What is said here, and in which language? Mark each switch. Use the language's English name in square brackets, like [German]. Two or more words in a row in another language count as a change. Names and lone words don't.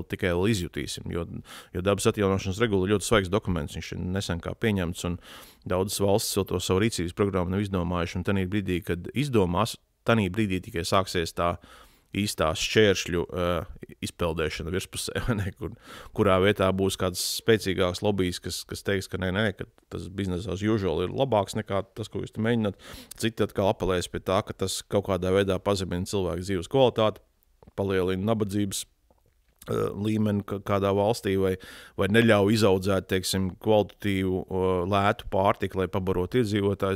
[Latvian] tikai vēl izjutīsim, jo dabas atjaunošanas regula ir ļoti svaigs dokuments, viņš ir nesen kā pieņemts, un daudzas valstis vēl to savu rīcības programmu nav izdomājuši, un tanī brīdī, kad izdomās, tanī brīdī tikai sāksies tā īstā šķēršļu izpeldēšana virspusē, kurā vietā būs kāds spēcīgāks lobijs, kas teiks, ka nē, ka tas [English] business as usual [Latvian] ir labāks nekā tas, ko jūs te mēģināt. Citi atkal apelēs pie tā, ka tas kaut kādā veidā pazemina cilvēku dzīves kvalitāti, palielina nabadzības līmeni kādā valstī vai neļauj izaudzēt, teiksim, kvalitatīvu, lētu pārtiku, lai pabarotu iedzīvotājus.